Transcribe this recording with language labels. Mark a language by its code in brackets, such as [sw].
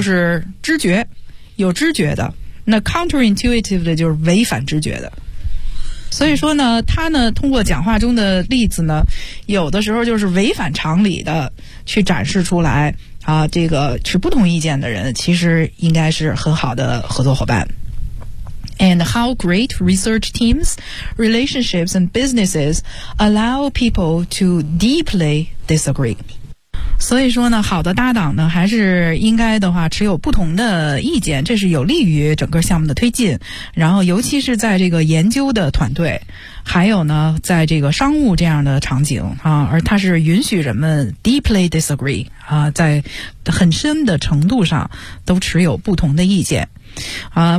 [zh] 就是知觉，有知觉的。那 counterintuitive 的就是违反直觉的。所以说呢，他呢通过讲话中的例子呢，有的时候就是违反常理的去展示出来啊，这个持不同意见的人其实应该是很好的合作伙伴。 [en] And how great research teams, relationships and businesses allow people to deeply disagree。 [zh] 所以说呢，好的搭档呢，还是应该的话持有不同的意见，这是有利于整个项目的推进。然后尤其是在这个研究的团队，还有呢在这个商务这样的场景啊，而它是允许人们 [en] deeply disagree [zh] 啊，在很深的程度上都持有不同的意见啊。